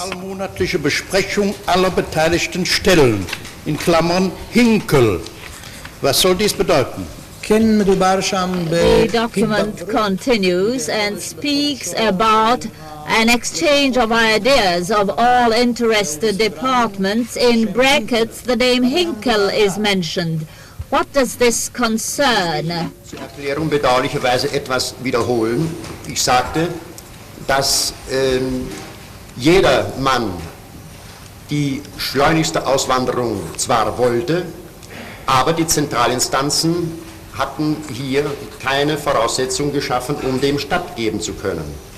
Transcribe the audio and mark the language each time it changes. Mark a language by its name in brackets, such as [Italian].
[German] Allmonatliche Besprechung aller beteiligten Stellen, in Klammern Hinkel. Was soll dies bedeuten? [English] The document continues and speaks about an exchange of ideas of all interested departments. In brackets, the name Hinkel is mentioned. What does this concern? [German] Zur Erklärung bedauerlicherweise etwas wiederholen. Ich sagte, dass jeder Mann die schleunigste Auswanderung zwar wollte, aber die Zentralinstanzen hatten hier keine Voraussetzung geschaffen, um dem stattgeben zu können.